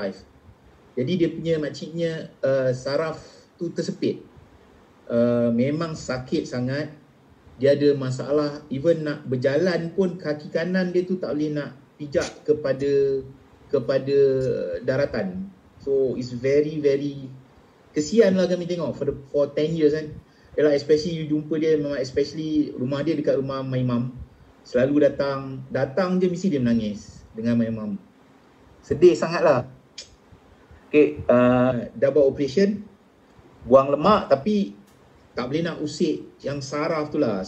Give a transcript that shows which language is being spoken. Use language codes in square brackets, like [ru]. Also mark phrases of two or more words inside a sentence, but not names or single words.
[ms] Jadi dia punya makciknya saraf tu tersepit. Memang sakit sangat. Dia ada masalah, even nak berjalan pun kaki kanan dia tu tak boleh nak pijak kepada daratan. [en] So it's very [ms] kesian lah kami tengok [en] for 10 years [ms] kan. Yalah, especially you jumpa dia, memang especially rumah dia dekat rumah [en] my mum. [ms] Selalu datang je mesti dia menangis dengan [en] my mum. [ms] Sedih sangat lah. Okay, dah buat operation, buang lemak, tapi tak boleh nak usik yang saraf tu lah.